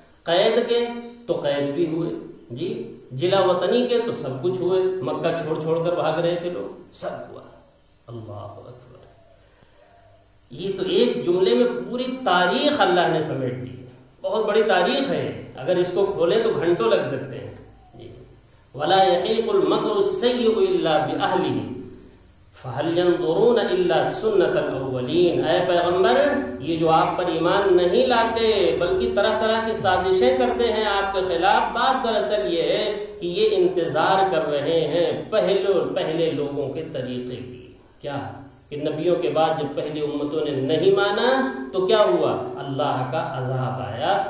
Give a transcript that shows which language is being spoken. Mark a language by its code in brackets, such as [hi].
[ur] قید کے تو قید بھی ہوئے، جی جلا وطنی کے تو سب کچھ ہوئے. مکہ چھوڑ چھوڑ کر بھاگ رہے تھے لوگ، سب ہوا. اللہ اکبر. یہ تو ایک جملے میں پوری تاریخ اللہ نے سمیٹ دی ہے. بہت بڑی تاریخ ہے، اگر اس کو کھولیں تو گھنٹوں لگ سکتے ہیں. [ar] ولا يحيق المكر السيء الا باهله فهل ينظرون الا سنة الاولين. [ur] اے پیغمبر، یہ جو آپ پر ایمان نہیں لاتے بلکہ طرح طرح کی سازشیں کرتے ہیں آپ کے خلاف، بات دراصل یہ ہے کہ یہ انتظار کر رہے ہیں پہلے لوگوں کے طریقے کی. کیا کہ نبیوں کے بعد جب پہلی امتوں نے نہیں مانا تو کیا ہوا؟ اللہ کا عذاب آیا.